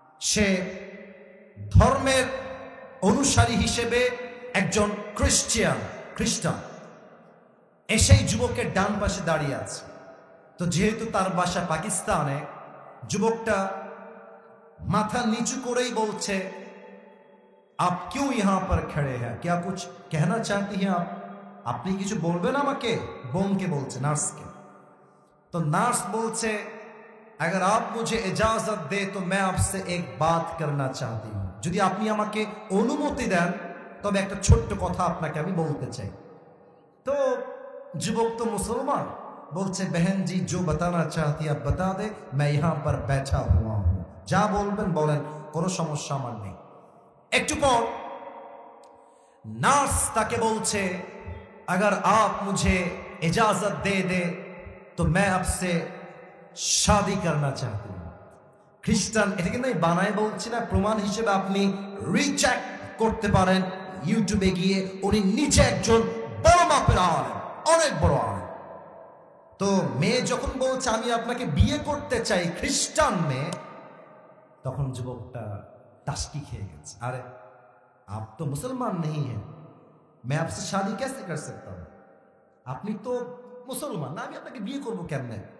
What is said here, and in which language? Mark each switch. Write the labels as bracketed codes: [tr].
[bn] সে ধর্মের অনুসারী হিসেবে একজন খ্রিস্টান, এসেই যুবকের ডান পাশে দাঁড়িয়ে আছে। তো যেহেতু তার বাসা পাকিস্তানে, যুবকটা মাথা নিচু করেই বলছে, [hi] আপ কিউ ইহাঁ পর খড়ে হ্যাঁ, ক্যা কুছ कहना चाहती हैं आप? [bn] আপনি কিছু বলবেন আমাকে? বোনকে বলছে, নার্সকে। তো নার্স বলছে, [hi] अगर आप मुझे इजाजत दे तो मैं आपसे एक बात करना चाहती हूं। [bn] যদি আপনি আমাকে অনুমতি দেন তবে একটা ছোট্ট কথা আপনাকে আমি বলতে চাই। তো যুবক তো মুসলমান, বলছে, [hi] बहन जी जो बताना चाहती है आप बता दे, मैं यहां पर बैठा हुआ हूं। [bn] যা বলবেন বলেন, কোনো সমস্যা আমার নেই। একটু পর [hi] नार्स ताके बोलছে, अगर आप मुझे इजाजत दे दे तो मैं आपसे शादी करना चाहती हूं। [bn] খ্রিস্টান, এটা কিন্তু আমি বানায় বলছি না, প্রমাণ হিসেবে আপনি রিচেক করতে পারেন ইউটিউবে গিয়ে। উনি নিচে একজন বড় মাপের আলেম, অনেক বড় আলেম। তো মেয়ে যখন বলছে আমি আপনাকে বিয়ে করতে চাই, খ্রিস্টান মেয়ে, তখন যুবকটা টাস্কি খেয়ে গেছে। [hi] আরে आप तो मुसलमान नहीं हैं, मैं आपसे शादी कैसे कर सकता हूं? [bn] আপনি তো মুসলমান না, আমি আপনাকে বিয়ে করবো কেমনে?